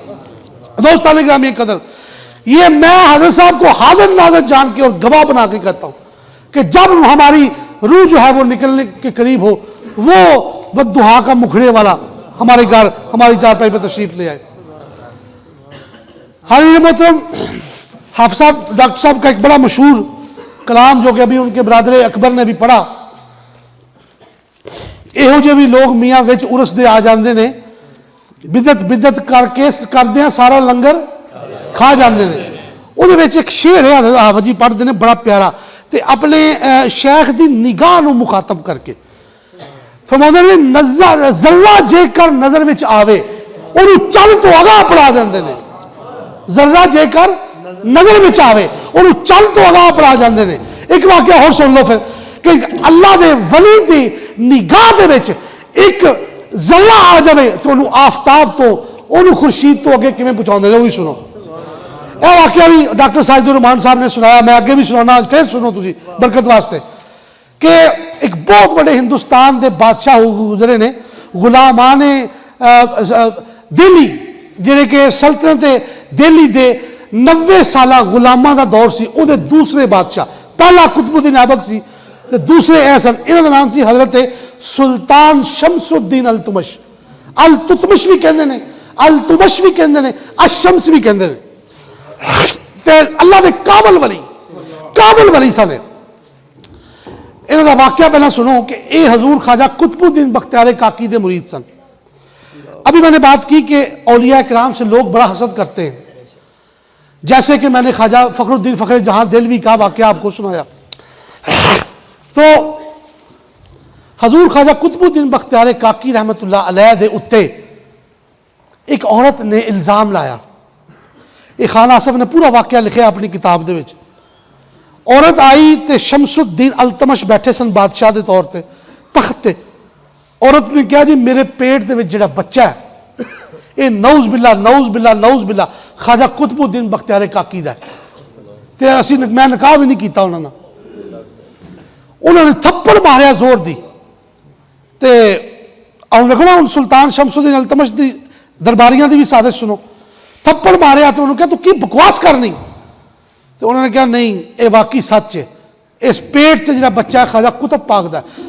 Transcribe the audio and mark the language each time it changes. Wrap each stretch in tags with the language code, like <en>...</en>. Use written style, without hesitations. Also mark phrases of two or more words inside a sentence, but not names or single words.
<ur>دوستان گرامی قدر، یہ میں حضرت صاحب کو حاضر ناظر جان کے اور گواہ بنا کے کہتا ہوں کہ جب ہماری روح جو ہے وہ نکلنے کے قریب ہو، وہ بددعا کا مکھڑے والا ہمارے گھر ہماری چارپائی پہ تشریف لے آئے۔ حضرت محترم حافظ صاحب ڈاکٹر صاحب کا ایک بڑا مشہور کلام جو کہ ابھی ان کے برادر اکبر نے بھی پڑھا،</ur> <pa>ਇਹੋ ਜਿਹੇ ਵੀ ਲੋਕ ਮੀਆਂ ਵਿੱਚ ਉਰਸ ਦੇ ਆ ਜਾਂਦੇ ਨੇ, ਬਿਦਤ ਬਿਦਤ ਕਰਕੇ ਕਰਦੇ ਆ ਸਾਰਾ ਲੰਗਰ ਖਾ ਜਾਂਦੇ ਨੇ। ਉਹਦੇ ਵਿੱਚ ਇੱਕ ਸ਼ੇਰ ਹੈ ਹਾਫਿਜ਼ ਜੀ ਪੜ੍ਹਦੇ ਨੇ ਬੜਾ ਪਿਆਰਾ, ਤੇ ਆਪਣੇ ਸ਼ੇਖ ਦੀ ਨਿਗਾਹ ਨੂੰ ਮੁਖਾਤਬ ਕਰਕੇ ਫਰਮਾਉਂਦੇ ਨੇ ਨਜ਼ਰ ਜ਼ਰਾ ਜੇਕਰ ਨਜ਼ਰ ਵਿੱਚ ਆਵੇ ਉਹਨੂੰ ਚੰਨ ਤੋਂ ਅਗਾਹ ਪੜਾ ਦਿੰਦੇ ਨੇ, ਜ਼ਰਾ ਜੇਕਰ ਨਜ਼ਰ ਵਿੱਚ ਆਵੇ ਉਹਨੂੰ ਚੰਨ ਤੋਂ ਅਗਾਹ ਪੜਾ ਜਾਂਦੇ ਨੇ। ਇੱਕ ਵਾਕਿਆ ਹੋਰ ਸੁਣ ਲਓ ਫਿਰ کہ اللہ دے ولی دی نگاہ دے وچ ایک ذرہ آ جائے تو انہوں آفتاب تو انہوں خورشید تو اگے کیویں پہنچاؤندے نے، وہی سنو۔ اے واقعہ بھی ڈاکٹر ساجد الرحمان صاحب نے سنایا، میں اگے بھی سنانا، پھر سنو تسی برکت واسطے، کہ ایک بہت بڑے ہندوستان دے بادشاہ گزرے نے، غلامان دہلی جڑے کہ سلطنت دہلی دے 90 سالہ غلاماں دا دور سی، او دے دوسرے بادشاہ، پہلا قطب الدین ایبک سی تے دوسرے احسن، انہاں دا نام سی حضرت سلطان شمس الدین التمش۔ التتمش بھی کہندے نے، التمش بھی کہندے نے، الشمس بھی کہندے نے، تے اللہ دے کامل ولی سن۔ انہاں دا واقعہ پہلا سنو کہ اے حضور خواجہ قطب الدین بختیار کاکی دے مرید سن۔</pa> <ur>ابھی میں نے بات کی کہ اولیاء کرام سے لوگ بڑا حسد کرتے ہیں، جیسے کہ میں نے خواجہ فخر الدین فخر جہاں دہلوی کا واقعہ آپ کو سنایا، تو حضور خواجہ قطب الدین بختیار کاکی رحمت اللہ علیہ</ur> <pa>دے اتے</pa> <ur>ایک عورت نے الزام لایا، ایک خان آصف نے پورا واقعہ لکھا اپنی کتاب</ur> <pa>دے وچ۔ عورت آئی تے شمس الدین التمش بیٹھے سن بادشاہ دے طور تے تخت تے، عورت نے کہا جی میرے پیٹ دے وچ جڑا بچہ ہے اے</pa> <ar>نعوذ باللہ نعوذ باللہ نعوذ باللہ</ar> <pa>خواجہ قطب الدین بختیار کاکی دا ہے، تے اسی میں نکاح بھی نہیں کیتا انہوں نے تھپڑ ماریا زور دی، تے رکھنا ہوں سلطان شمس الدین التمش دی درباریاں دی بھی سازش سنو، تھپڑ ماریا تو انہوں نے کہا تو کی بکواس کرنی، تو انہوں نے کہا نہیں اے واقعی سچ ہے، اس پیٹ سے جڑا بچہ ہے خواجہ قطب پاک دا ہے۔</pa>